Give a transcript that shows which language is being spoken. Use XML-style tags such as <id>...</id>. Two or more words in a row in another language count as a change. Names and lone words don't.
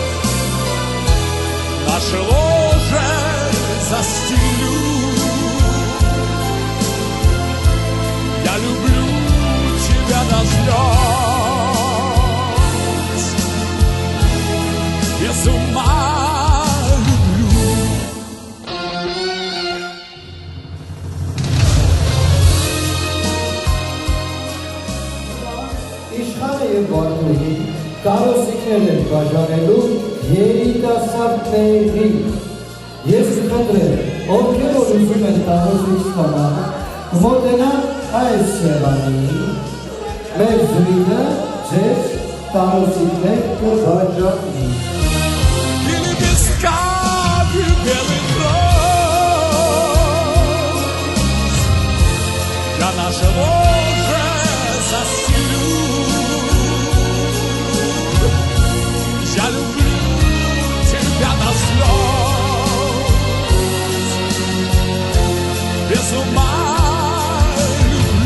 <ru>Наше ложе застелю. Я люблю тебя до слез. Без ума люблю.</ru> <hy>Իշխանը և Բաթուհի կարոսիկներ են բաժանելու երիտասարդների։ Ես կխնդրեմ, ովքեր որ ուզում են տարոսիկ ստանալ, մոտենան այս սեղանին, մեր զույգը ձեզ տարոսիկներ կբաժանի։</hy> <ru>Лепестками белых роз. наше ложе застелю. Я люблю тебя до слез, без ума люблю.</ru>